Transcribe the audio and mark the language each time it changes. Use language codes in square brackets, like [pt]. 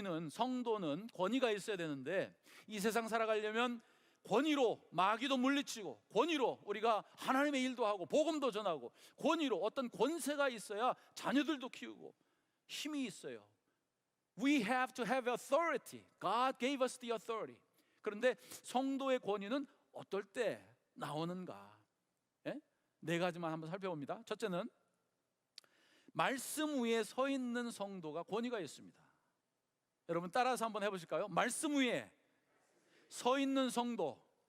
[ko] 성도는 권위가 있어야 되는데, 이 세상 살아가려면 권위로 마귀도 물리치고, 권위로 우리가 하나님의 일도 하고 복음도 전하고, 권위로 어떤 권세가 있어야 자녀들도 키우고 힘이 있어요. [en] We have to have authority. God gave us the authority. [ko] 그런데 성도의 권위는 어떨 때 나오는가? 네 가지만 한번 살펴봅니다. 첫째는 말씀 위에 서 있는 성도가 권위가 있습니다. 여러분 따라서 한번 해보실까요? 말씀 위에 서 있는 성도.